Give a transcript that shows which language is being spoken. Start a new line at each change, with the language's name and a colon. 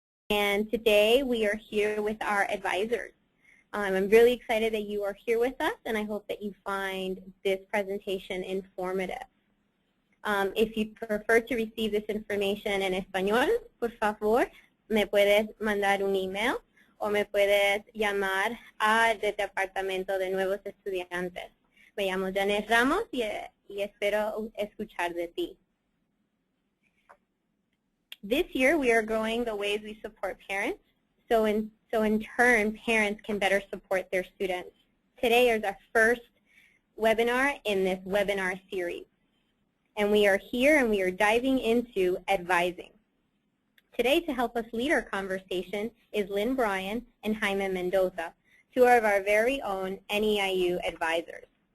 English: And today we are here with our advisors. I'm really excited that you are here with us, and I hope that you find this presentation informative. If you prefer to receive this information
Spanish: en español, por favor, me puedes mandar un email o me puedes llamar al Departamento de Nuevos Estudiantes. Me llamo Janet Ramos y espero escuchar de ti.
English: This year we are growing the ways we support parents, so in turn parents can better support their students. Today is our first webinar in this webinar series. And we are here and we are diving into advising. Today, to help us lead our conversation is Lynn Bryan and Jaime Mendoza, two of our very own NEIU advisors.